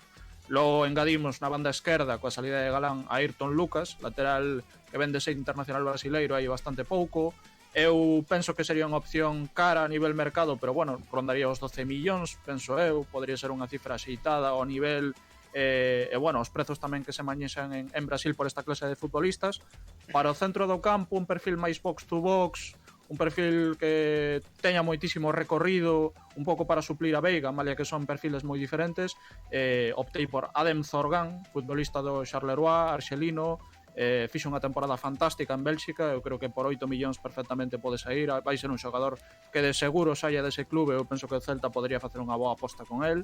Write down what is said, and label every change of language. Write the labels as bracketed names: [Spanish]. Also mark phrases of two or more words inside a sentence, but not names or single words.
[Galician] Logo engadimos na banda esquerda coa salida de Galán a Ayrton Lucas, lateral que vende ser internacional brasileiro hai bastante pouco. Eu penso que sería unha opción cara a nivel mercado, pero bueno, rondaría os 12 millóns, penso eu, podría ser unha cifra axeitada ao nivel bueno, os prezos tamén que se mañexan en Brasil por esta clase de futbolistas. Para o centro do campo, un perfil máis [English] box to box, [Galician] un perfil que teña moitísimo recorrido, un pouco para suplir a Veiga, malia que son perfiles moi diferentes. Optei por Adem Zorgan, futbolista do Charleroi, arxelino, fixe unha temporada fantástica en Bélxica, eu creo que por 8 millóns perfectamente pode sair, vai ser un xogador que de seguro saia dese clube, eu penso que o Celta podría facer unha boa aposta con el.